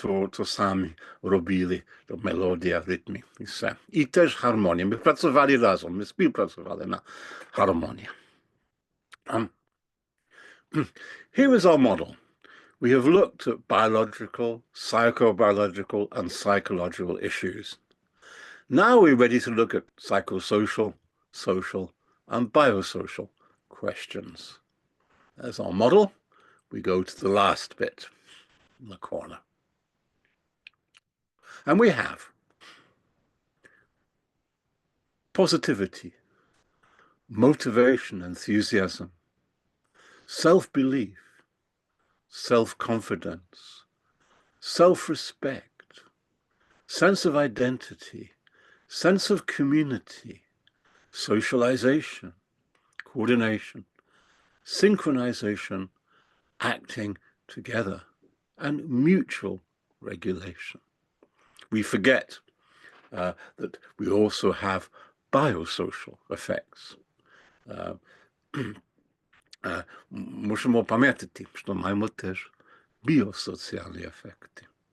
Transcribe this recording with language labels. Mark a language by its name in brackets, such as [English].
[Ukrainian] То самі робили, мелодія, ритми і все. І теж гармонія. Ми працювали разом, ми співпрацювали на гармонії. [English] Here is our model. We have looked at biological, psychobiological, and psychological issues. Now we're ready to look at psychosocial, social, and biosocial questions. As our model, we go to the last bit in the corner. And we have positivity, motivation, enthusiasm, self-belief, self-confidence, self-respect, sense of identity, sense of community, socialization, coordination, synchronization, acting together, and mutual regulation. We forget that we also have biosocial effects. [Ukrainian] Мусимо пам'ятати, що маємо теж біосоціальні ефекти.